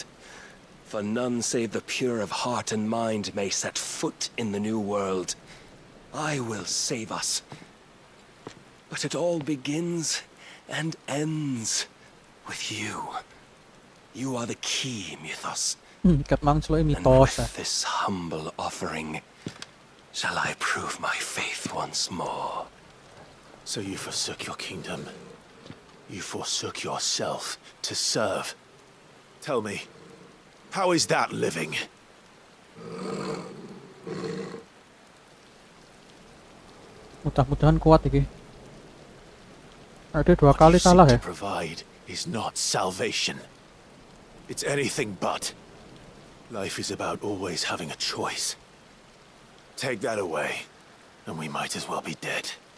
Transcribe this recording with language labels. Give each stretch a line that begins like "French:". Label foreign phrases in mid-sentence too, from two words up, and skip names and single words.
English: For none save the pure of heart and mind may set foot in the new world. I will save us. But it all begins and ends with you. You are the key, Mythos.
Javanese: Ket mang celuke
English: And
Javanese: mitos.
English: with this humble offering, shall I prove my faith once more. So you forsook your kingdom. You forsook yourself to serve. Tell me, how is that living?
Javanese: Mudah-mudahan kuat iki.
Indonesian: Ada dua
English: What
Indonesian: kali
English: you seek
Indonesian: kalah ya.
English: to provide is not salvation. It's anything but. Life is about always having a choice. Take that away, and we might as well be dead.